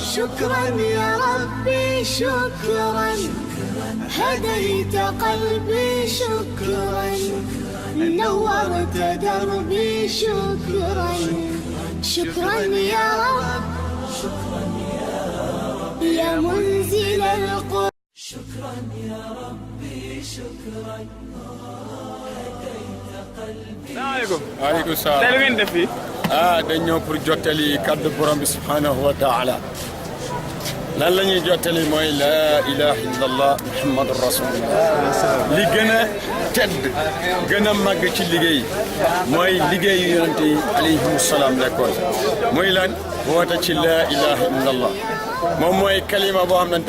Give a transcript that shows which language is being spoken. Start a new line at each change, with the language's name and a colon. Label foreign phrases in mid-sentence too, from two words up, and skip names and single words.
Arabic: شكرا يا ربي شكرا هديت قلبي شكرا نورت دربي شكرا شكرا يا رب يا منزل القرآن شكرا يا ربي شكرا هديت قلبي. السلام عليكم. وعليكم السلام.
Wolof: tey lu ngeen def fii. dañ ñëw pour jottali kaddu borom bi
Arabic: سبحانه وتعالى
Wolof: lan la ñuy jottali mooy
Arabic: لا إله إلا الله محمد رسول الله
Wolof: li gën a tedd gën a màgg ci liggéey mooy liggéeyu yonente yi
Arabic: عليهم السلام
Wolof: nekkoon muy lan woote ci
Arabic: لا إله إلا الله
Wolof: moom mooy kalima boo xamante